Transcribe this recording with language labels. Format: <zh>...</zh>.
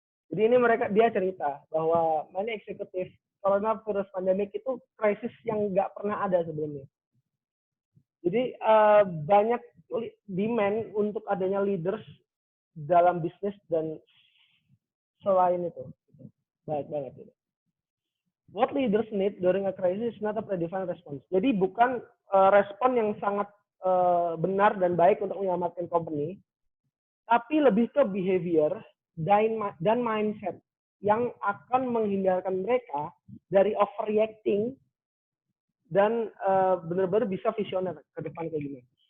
<id>Jadi ini dia cerita bahwa many eksekutif coronavirus pandemic itu krisis yang nggak pernah ada sebelumnya. Jadi banyak demand untuk adanya leaders dalam bisnis dan selain itu. Baik banget itu.</id> <en>What leaders need during a crisis is not a predefined response.</en> <id>Jadi bukan respon yang sangat benar dan baik untuk menyelamatkan company, tapi lebih ke behavior dan mindset yang akan menghindarkan mereka dari overreacting dan benar-benar bisa visioner ke depan kayak gimana.</id>